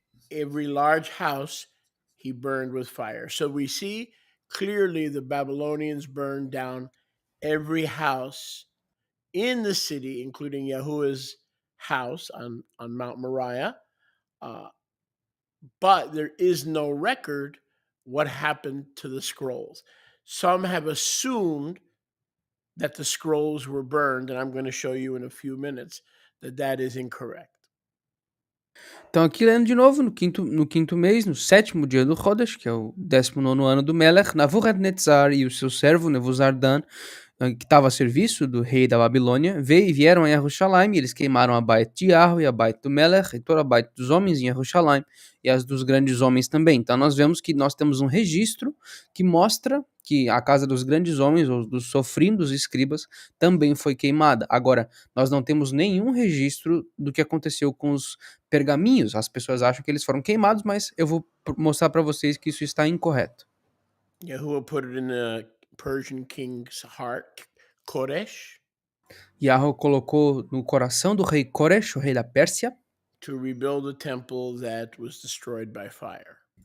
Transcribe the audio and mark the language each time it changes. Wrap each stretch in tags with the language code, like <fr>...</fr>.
<en>Every large house he burned with fire. So we see clearly the Babylonians burned down every house in the city, including Yahuwah's house on Mount Moriah. But there is no record what happened to the scrolls. Some have assumed that the scrolls were burned, and I'm going to show you in a few minutes that is incorrect.</en> <pt>Então, aqui lendo de novo, no quinto mês, no sétimo dia do Chodesh, que é o 19º ano do Melech, Nabucodonosor e o seu servo Nebuzaradan, que estava a serviço do rei da Babilônia, vieram a Yerushalayim, e eles queimaram a baita de Yahweh, a baita do Melech, e toda a baita dos homens em Yerushalayim, e as dos grandes homens também. Então nós vemos que nós temos um registro que mostra que a casa dos grandes homens, ou dos sofrindos escribas, também foi queimada. Agora, nós não temos nenhum registro do que aconteceu com os pergaminhos. As pessoas acham que eles foram queimados, mas eu vou mostrar para vocês que isso está incorreto.</pt> <en>Yahuwah put it in the Persian king's heart, Koresh,</en> <pt>Yahweh colocou no coração do rei Koresh, o rei da Pérsia,</pt> <en>to rebuild the temple that was destroyed by fire.</en>